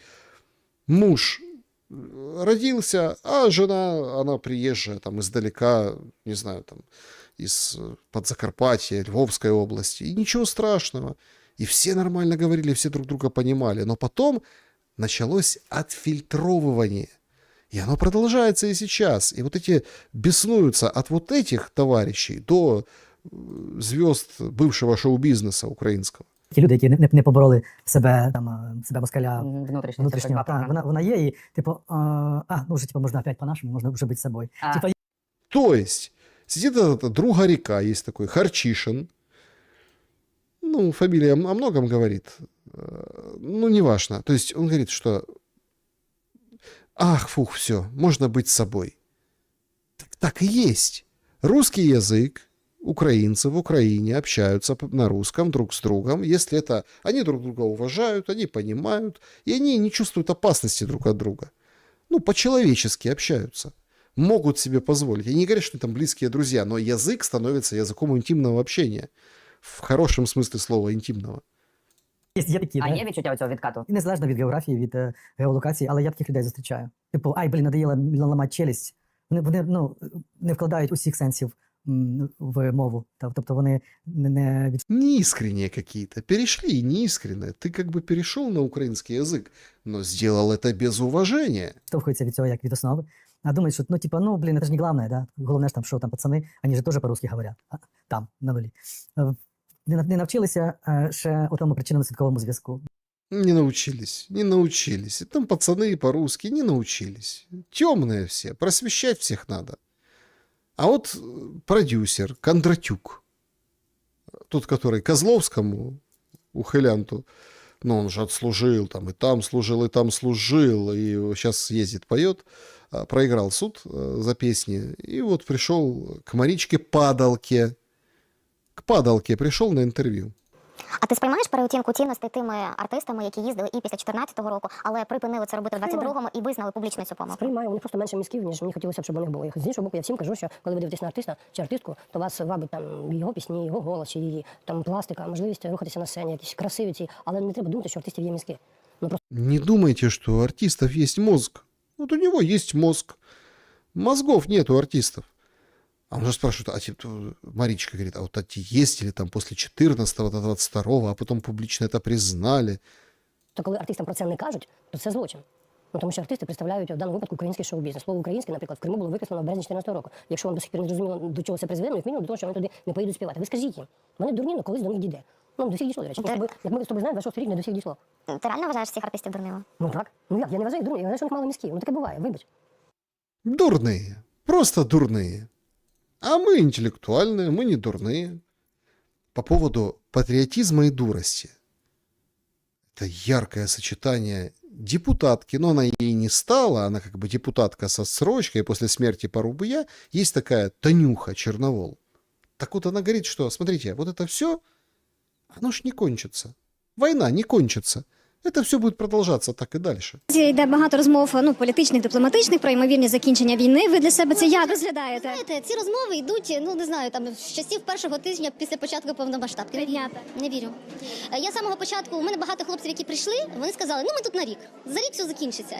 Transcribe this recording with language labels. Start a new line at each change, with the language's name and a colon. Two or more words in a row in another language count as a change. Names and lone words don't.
Russian: Муж родился, а жена, она приезжая там издалека, не знаю, там из-под Закарпатья, Львовской области. И ничего страшного. И все нормально говорили, все друг друга понимали. Но потом началось отфильтровывание. И оно продолжается и сейчас. И вот эти беснуются от вот этих товарищей до звезд бывшего
Ukrainian: шоу-бізнесу українського. Ті люди, які не побороли себе москаля внутрішнього, вона є, і типу, ну вже типу, можна опять по-нашому, можна вже бути собою.
Russian: То есть, сидит этот друга река, есть такой Харчишин. Ну, фамилия о многом говорит. Ну, неважно. То есть, он говорит, что ах, фух, все, можно быть собой. Так и есть. Русский язык, украинцы в Украине общаются на русском друг с другом, если это они друг друга уважают, они понимают, и они не чувствуют опасности друг от друга. Ну, по-человечески общаются. Могут себе позволить. Я не говорю, что там близкие друзья, но язык становится языком интимного общения. В хорошем смысле слова інтимного.
Ukrainian: Є такі, А да? є відчуття цього відкату? І незалежно від географії, від геолокації, але я таких людей зустрічаю. Типу, ай, блін, надоїло ламати челюсть. Вони ну, не вкладають усіх сенсів в мову. Тобто вони не
Russian: Неискренние какие-то. Перешли неискренне. Ты как бы перешел на украинский язык, но сделал это без уважения.
Ukrainian: відштовхуються від цього як від основи. А думають, що, ну, типа, ну, блін, це ж не головне, да? Головне ж там, що там пацани, вони ж теж по-русски говорять. Там, на нулі. Не навчилися ще у тому причинно-наслідковому зв'язку.
Russian: Не научились, не научились. И там пацаны по-русски не научились. Темные все, просвещать всех надо. А вот продюсер Кондратюк, тот, который Козловскому, ухилянту, ну, он же отслужил, там и там служил, и там служил, и сейчас ездит, поет, проиграл суд за песни, и вот пришел к Маричке Падалке. К Падалке пришел на интервью.
Ukrainian: А ти сприймаєш переоцінку цінностей тими артистами, які їздили і після 14-го року, але припинили це робити в 22-му і визнали публічно цю помилку? Сприймаю, вони просто менше мізків, ніж мені хотілося б, щоб у них було. З іншого боку, я всім кажу, що коли ви дивитесь на артиста чи артистку, то вас вабить там його пісні, його голос, чи її там пластика, можливість рухатися на сцені, якісь красиві ці, але не треба думати, що у артистів є мізки. Ну, просто...
Russian: Не думайте, что у артистов есть мозг. Вот у него есть мозг. Мозгов нет у артистов. А он же спрашивает, а типа, Маричка говорит, а вот эти ездили там после 14-го до 22-го, а потом публично это признали.
Ukrainian: То коли артистам про це не кажуть, то це злочин. Ну, тому що артисти представляють в даному випадку український шоу-бізнес. Слово українське, наприклад, в Криму було викреслено в березні 14 року. Якщо вам до сих пір не зрозуміло, до чого це призвело, як мінімум до того, що вони туди не поїдуть співати. Ви скажіть їм, вони дурні, але колись до них дійде. Ну, до всіх дійшло, до речі. Як ми з тобою знаємо, 26 рік не до всіх дійшло. Ти реально вважаєш цих артистів дурними? Ну так. Ну як, я не вважаю дурні, я вважаю, що у них мало мізків. Ну таке буває, вибач.
Russian: Дурные. Просто дурные. А мы интеллектуальные, мы не дурные. По поводу патриотизма и дурости. Это яркое сочетание депутатки, но она ей не стала, она как бы депутатка со срочкой, после смерти Порубыя есть такая Танюха Черновол. Так вот она говорит, что, смотрите, вот это все, оно ж не кончится. Война не кончится.
Ukrainian: Це все буде продовжуватися так і далі. Йде багато розмов, ну, політичних, дипломатичних, про ймовірні закінчення війни. Ви для себе це як розглядаєте? Знаєте, ці розмови йдуть, ну не знаю, там з часів першого тижня після початку повномасштабки. Не вірю. Я з самого початку, у мене багато хлопців, які прийшли, вони сказали, ну ми тут на рік, за рік все закінчиться.